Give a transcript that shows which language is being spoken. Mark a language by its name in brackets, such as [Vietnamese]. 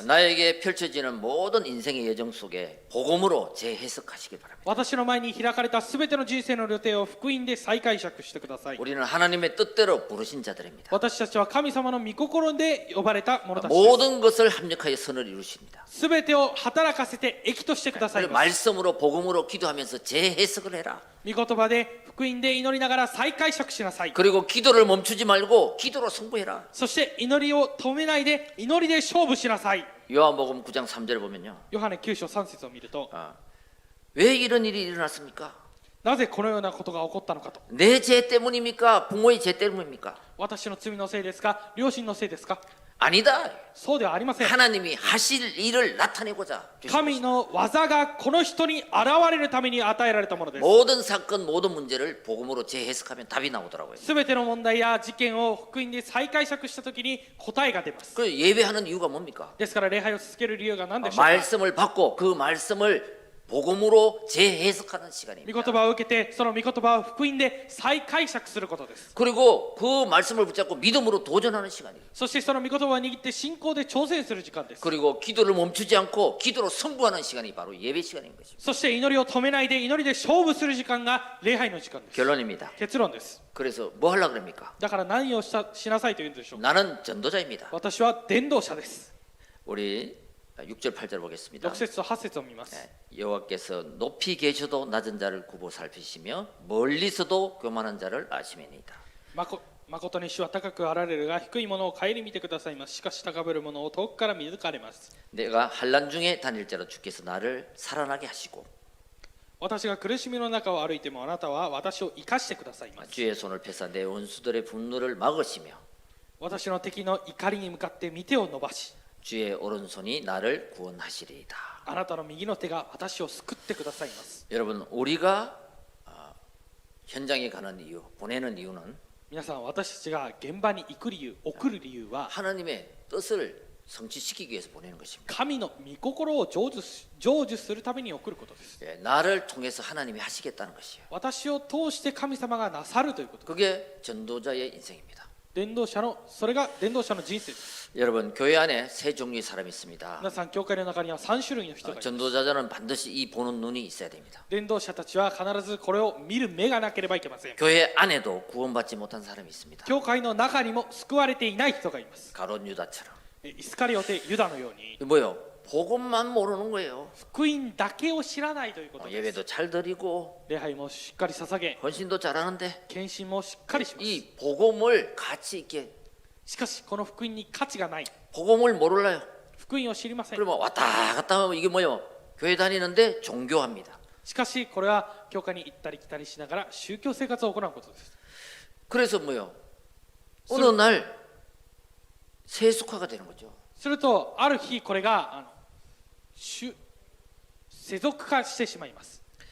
[Korean] 나에게 펼쳐지는 모든 인생의 여정 속에 복음으로 재해석하시길 바랍니다. [Japanese] 私の前に開かれたすべての人生の予定を福音で再解釈してください。 [Korean] 우리는 하나님의 뜻대로 부르신 자들입니다. [Japanese] 私たちは神様の御心で呼ばれた者たちです。 [Korean] 모든 것을 합력하여 선을 이루십니다. [Japanese] すべてを働かせて益としてくださいます。 [Korean] 말씀으로 복음으로 기도하면서 재해석을 해라. [Japanese] 御言葉で福音で祈りながら再解釈しなさい。 [Korean] 그리고 기도를 멈추지 말고 기도로 승부해라. [Japanese] そして祈りを止めないで祈りで勝負しなさい。 [Korean] 요한복음 9장 3절을 보면요, [Japanese] ヨハネ9章3節を見ると、 [Korean] 왜 이런 일이 일어났습니까? [Japanese] なぜこのようなことが起こったのかと。 [Korean] 내 죄 때문입니까? 부모의 죄 때문입니까? [Japanese] 私の罪のせいですか、両親のせいですか。 [Korean] 아니다. [Japanese] そうではありません。 [Korean] 하나님이 하실 일을 나타내고자 [Japanese] 神の技がこの人に現れるために与えられたものです。 [Korean] 모든 사건 모든 문제를 복음으로 재해석하면 답이 나오더라고요. [Japanese] すべての問題や事件を福音で再解釈したときに答えが出ます。 [Korean] 그 예배하는 이유가 뭡니까? [Japanese] ですから礼拝を続ける理由が何でしょうか。 [Korean] 말씀을 받고 그 말씀을 복음으로 재해석하는 [Japanese] 御 [Korean] 시간입니다. [Japanese] 言葉を受けてその御言葉を福音で再解釈することです。 [Korean] 그리고 그 말씀을 붙잡고 믿음으로 도전하는 시간이에요. [Japanese] そしてその御言葉を握って信仰で挑戦する時間です。 [Korean] 그리고 기도를 멈추지 않고 기도로 승부하는 시간이 바로 예배 시간인 것입니다. [Japanese] そして祈りを止めないで祈りで勝負する時間が礼拝の時間です。 [Korean] 결론입니다. [Japanese] 結論です。 [Korean] 그래서 뭐 하려고 그럽니까? [Japanese] だから何をしなさいというんでしょうか。 [Korean] 나는 전도자입니다. [Japanese] 私は伝道者です。 [Korean] 우리 6절 8절 보겠습니다. [Japanese] 6節と8節を見ます。 [Korean] 여호와께서 높이 계셔도 낮은 자를 굽어 살피시며 멀리서도 교만한 자를 아시매니이다. [Japanese] 誠に主は高くあられるが低いものを顧みてくださいます。しかし高ぶる者を遠くから見抜かれます。 [Korean] 내가 환난 중에 다닐 자로 주께서 나를 살아나게 하시고 [Japanese] 私が苦しみの中を歩いてもあなたは私を生かしてくださいます。 [Korean] 주의 손을 펴사 내 원수들의 분노를 막으시며 [Japanese] 私の敵の怒りに向かって御手を伸ばし [Korean] 주의 오른손이 나를 구원하시리이다. [Japanese] あなたの右の手が私を救ってくださいます。 [Korean] 여러분 우리가 현장에 가는 이유, 보내는 이유는 [Japanese] 皆さん、私たちが現場に行く理由、送る理由は [Korean] 하나님의 뜻을 성취시키기 위해서 보내는 것입니다. [Japanese] 神の御心を成就するために送ることです。 [Korean] 나를 통해서 하나님이 하시겠다는 것이에요. [Japanese] 私を通して神様がなさるということです。 [Korean] 그게 전도자의 인생입니다. [Japanese] それが伝道者の人生です。 [Korean] 여러분 교회 안에 세 종류의 사람이 있습니다. [Japanese] 皆さん、教会の中には3種類の人がいます。 [Korean] 전도자들은 반드시 이 보는 눈이 있어야 됩니다. [Japanese] 伝道者たちは必ずこれを見る目がなければいけません。 [Korean] 교회 안에도 구원받지 못한 사람이 있습니다. [Japanese] 教会の中にも救われていない人がいます。 [Korean] 가룟 유다처럼. [Japanese] イスカリオテ・ユダのように [Korean] 뭐요? 복음만 모르는 거예요. [Japanese] 福音だけを知らないということです。 [Korean] 예배도 잘 드리고 [Japanese] 礼拝もしっかり捧げ、 [Korean] 헌신도 잘하는데 [Japanese] 献身もしっかりします。 [Korean] 이 복음을 가치 있게 [Japanese] しかしこの福音に価値がない。 [Korean] 복음을 모를라요. [Japanese] 福音を知りません。 [Korean] 그러면 왔다 갔다 하면 이게 뭐요? 교회 다니는데 종교합니다. [Japanese] しかしこれは教会に行ったり来たりしながら宗教生活を行うことです。 [Korean] 그래서 뭐요? 어느 날 세속화가 되는 거죠. [Japanese] するとある日これが世俗化してしまいます。